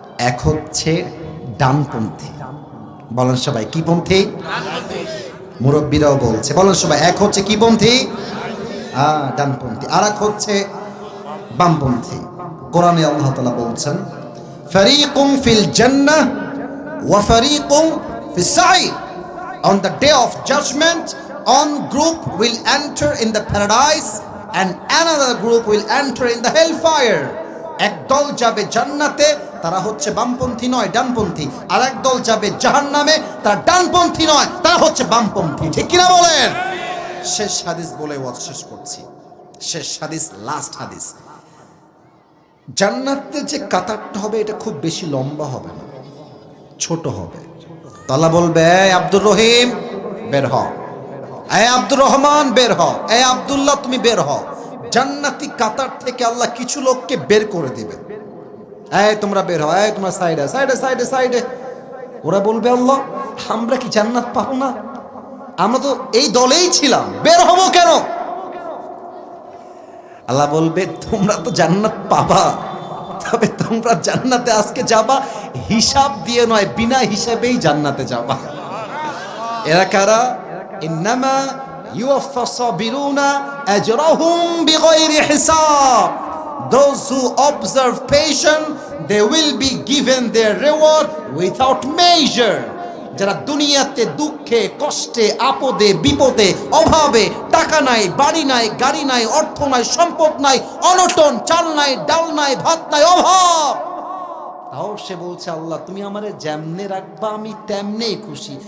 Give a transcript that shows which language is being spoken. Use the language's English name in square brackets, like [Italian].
[Bangla] এক হচ্ছে ডানপন্থী, বলেন সবাই কি পন্থী? মুরব্বীরাও বলছে, বলেন সবাই, এক হচ্ছে কি পন্থী? ডানপন্থী। আর এক হচ্ছে বামপন্থী। কোরআনে আল্লাহ তাআলা বলছেন, [Arabic] ফারিকুম ফিল জান্নাহ ওয়া ফারিকুম ফিস সাঈর। [English] On the day of judgment, one group will enter in the paradise and another group will enter in the hellfire. [Bangla] এক দল যাবে জান্নাতে, তারা হচ্ছে বামপন্থী নয় ডানপন্থী, আর এক দল যাবে জাহান্নামে, তারা ডানপন্থী নয়, তারা হচ্ছে বামপন্থী। ঠিক কিনা বলেন? শেষ হাদিস বলে ওয়াজ শেষ করছি। শেষ হাদিস, লাস্ট হাদিস। জান্নাতে যে কাতারটা হবে এটা খুব বেশি লম্বা হবে না, ছোট হবে। আল্লাহ বলবে, আব্দুর রহিম বের হ, আব্দুর রহমান বের হ, আব্দুল্লাহ তুমি বের হ। জান্নাতি কাতার থেকে আল্লাহ কিছু লোককে বের করে দিবে, তোমরা বের হও, তোমরা সাইডে সাইডে সাইডে সাইডে। ওরা বলবে, আল্লাহ আমরা কি জান্নাত পাবো না? আমরা তো এই দলেই ছিলাম, বের হবো কেন? আল্লাহ বলবে, তোমরা তো জান্নাত পাবা, তবে তোমরা জান্নাতে আজকে যাবা হিসাব দিয়ে নয়, বিনা হিসাবেই জান্নাতে যাবা। এরা কারা? [Arabic] ইন্নামা ইউওয়াফফাস সাবিরুনা আজরাহুম বিগাইরি হিসাব। [English] Those who observe patience, they will be given their reward without measure. [Bangla] যারা দুনিয়াতে দুঃখে কষ্টে আপদে বিপদে অভাবে, টাকা নাই, বাড়ি নাই, গাড়ি নাই, অর্থ নাই, সম্পদ নাই, অনটন, চাল নাই, ডাল নাই, ভাত নাই, অভাব, তাও সে বলছে আল্লাহ তুমি আমারে যেমনে রাখবা আমি তেমনেই খুশি।